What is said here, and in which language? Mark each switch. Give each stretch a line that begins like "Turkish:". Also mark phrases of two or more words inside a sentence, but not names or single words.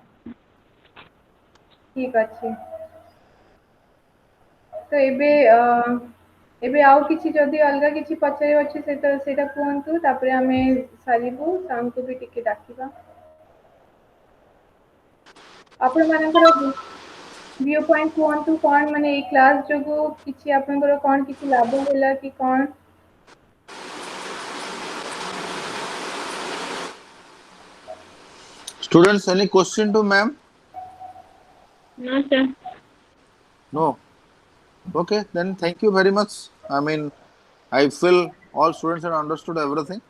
Odia: ଠିକ ଅଛି ତ ଏବେ ଆଉ କିଛି ଯଦି ଅଲଗା କିଛି ପଚାରିବାର ଅଛି ସେଇଟା କୁହନ୍ତୁ ତାପରେ ଆମେ ସାରିବୁ ସାର୍ଙ୍କୁ ବି ଟିକେ ଡାକିବା ଆପଣମାନଙ୍କର
English: view point
Odia: କୁହନ୍ତୁ କଣ ମାନେ ଏଇ କ୍ଲାସ୍ ଯୋଗୁ କିଛି ଆପଣଙ୍କର କଣ କିଛି ଲାଭ ହେଲା କି କଣ
English: Students, any question to ma'am? No, sir. No. Okay, then thank you very much. I mean, I feel all students have understood everything.